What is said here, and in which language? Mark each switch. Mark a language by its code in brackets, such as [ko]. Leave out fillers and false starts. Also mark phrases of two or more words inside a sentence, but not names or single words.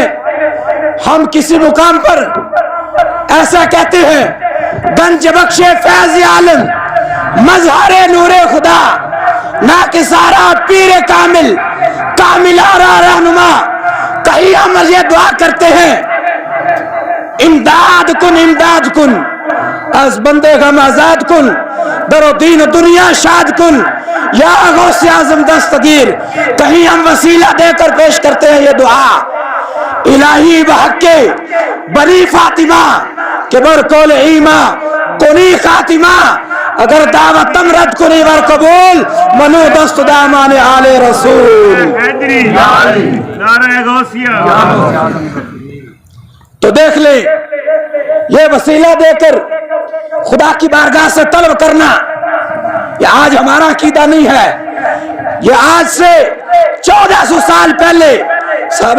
[ur] ہم کسی مقام پر ایسا کہتے ہیں، [fa] گنج بخش فیض عالم، مظہر نور خدا، ناکسارا پیر کامل، کاملارا رہنما، [ur] کہیں ہم یہ دعا کرتے ہیں، [fa] امداد کن از بندے غم آزاد کن، در و دین و دنیا شاد کن، یا غوث اعظم دستگیر۔ [ur] کہیں ہم وسیلہ دے کر پیش کرتے ہیں یہ دعا، [fa] الہی بحق بنی فاطمہ کہ برکول ایمہ کنی خاتمہ، اگر دعوتم رد کنی ور قبول، منو دست دامان آل رسول۔ [ur] نعرہ غوثیہ۔ تو دیکھ لیں، یہ وسیلہ دے کر خدا کی بارگاہ سے طلب کرنا یہ آج ہمارا عقیدہ نہیں ہے، یہ آج سے 1400 سال پہلے صحابہ